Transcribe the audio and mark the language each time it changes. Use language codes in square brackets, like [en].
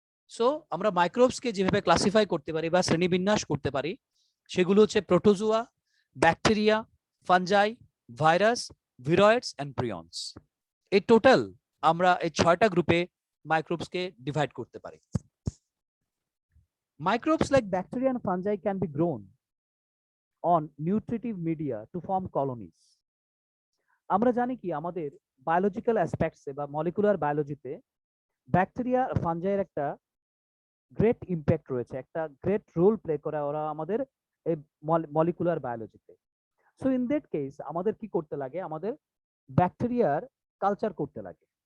[bn] So আমরা মাইক্রোবসকে যেভাবে classify করতে পারি বা শ্রেণীবিন্যাস করতে পারি সেগুলো হচ্ছে protozoa, bacteria, fungi, virus, viroids and prions. এই টোটাল আমরা এই 6টা গ্রুপে মাইক্রোবসকে ডিভাইড করতে পারি। [en] Microbes like bacteria and fungi can be grown on nutritive media to form colonies. [bn] আমরা জানি কি আমাদের বায়োলজিক্যাল অ্যাসপেক্টসে বা মলিকুলার বায়োলজিতে ব্যাকটেরিয়া আর ফাঞ্জাইয়ের একটা গ্রেট ইম্প্যাক্ট রয়েছে, একটা [en] great role play [bn] করে ওরা আমাদের এই molecular বায়োলজিতে। [en] so in that case [bn] আমাদের কি করতে লাগে, আমাদের ব্যাকটেরিয়ার কালচার করতে লাগে।